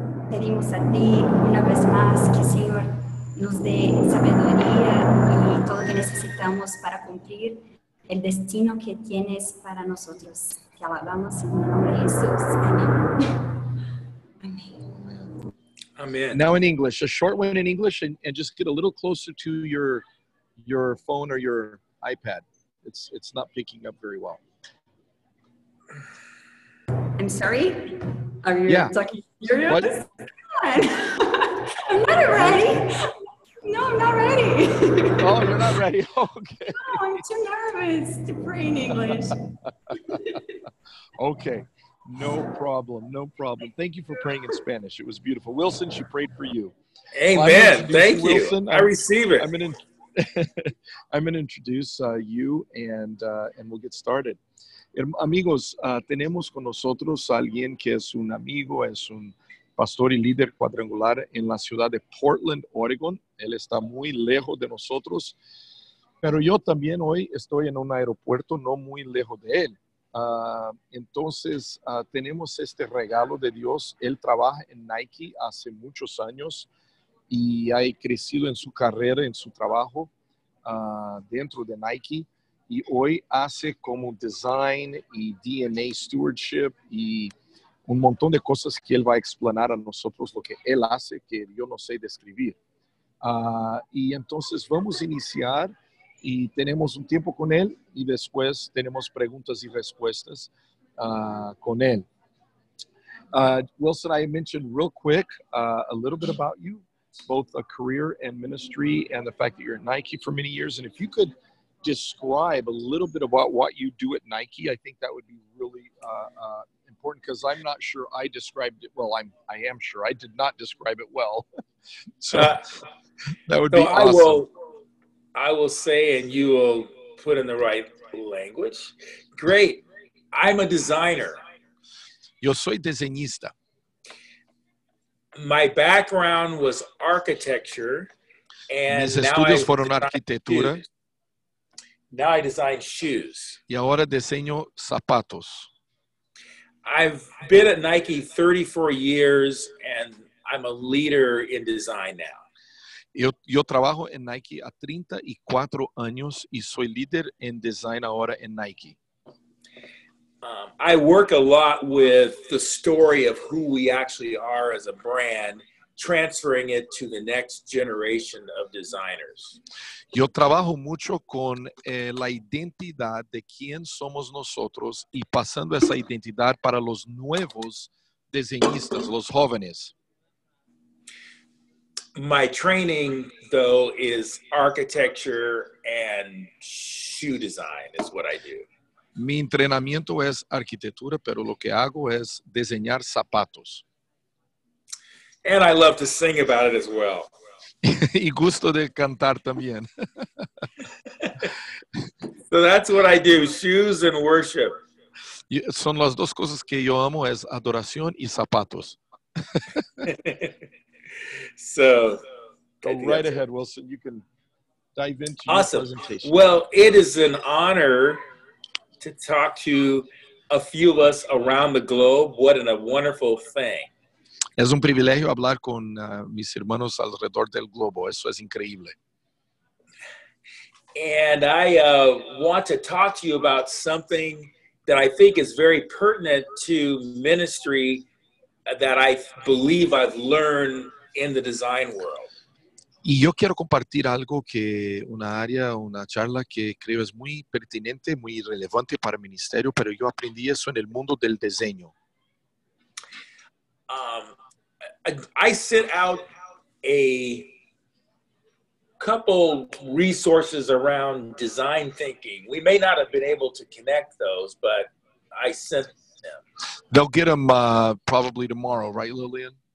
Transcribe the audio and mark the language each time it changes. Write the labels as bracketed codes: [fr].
[es] Pedimos a ti una vez más que, Señor, nos dé sabiduría y todo lo que necesitamos para cumplir el destino que tienes para nosotros. Te alabamos en el nombre de Jesús. Amén. [en] Amen. Now in English, a short one in English, and just get a little closer to your phone or your iPad. It's not picking up very well. I'm sorry? Are you talking serious? What? Come on. I'm not ready. No, I'm not ready. Oh, you're not ready. Okay. No, I'm too nervous to pray in English. Okay. No problem. No problem. Thank you for praying in Spanish. It was beautiful. Wilson, she prayed for you. Amen. Thank you. Wilson. I receive it. I'm going to introduce you and we'll get started. [es] Amigos, tenemos con nosotros a alguien que es un amigo, es un pastor y líder cuadrangular en la ciudad de Portland, Oregon. Él está muy lejos de nosotros, pero yo también hoy estoy en un aeropuerto no muy lejos de él. Entonces, tenemos este regalo de Dios. Él trabaja en Nike hace muchos años y ha crecido en su carrera, en su trabajo dentro de Nike. y hoy hace como design y DNA stewardship y un montón de cosas que él va a explanar a nosotros lo que él hace, que yo no sé describir. Y entonces vamos a iniciar y tenemos un tiempo con él y después tenemos preguntas y respuestas con él. [en] Wilson, I mentioned real quick a little bit about you, both a career and ministry, and the fact that you're at Nike for many years. And if you could describe a little bit about what you do at Nike, I think that would be really important, because I'm not sure I described it well. I am sure I did not describe it well. So that would be awesome. I will say, and you will put in the right language. Great. I'm a designer. [es] Yo soy diseñista. [en] My background was architecture, and [es] mis estudios fueron arquitectura. [en] Shoes. Now I design shoes. [es] Y ahora diseño zapatos. [en] I've been at Nike 34 years, and I'm a leader in design now. [es] Yo trabajo en Nike a 34 años y soy líder en design ahora en Nike. [en] I work a lot with the story of who we actually are as a brand, transferring it to the next generation of designers. [es] Yo trabajo mucho con la identidad de quién somos nosotros y pasando esa identidad para los nuevos diseñistas, los jóvenes. [en] My training, though, is architecture and shoe design is what I do. [es] Mi entrenamiento es arquitectura, pero lo que hago es diseñar zapatos. [en] And I love to sing about it as well. [es] Y gusto de cantar también. [en] So that's what I do, shoes and worship. [es] Son las dos cosas que yo amo, es adoración y zapatos. [en] So go right ahead, Wilson. You can dive into awesome. Your presentation. Well, it is an honor to talk to a few of us around the globe. What a wonderful thing. [es] Es un privilegio hablar con mis hermanos alrededor del globo. Eso es increíble. [en] And I want to talk to you about something that I think is very pertinent to ministry that I believe I've learned in the design world. [es] Y yo quiero compartir algo una charla que creo es muy pertinente, muy relevante para el ministerio, pero yo aprendí eso en el mundo del diseño. [en] I sent out a couple resources around design thinking. We may not have been able to connect those, but I sent them. They'll get them probably tomorrow, right, Lillian?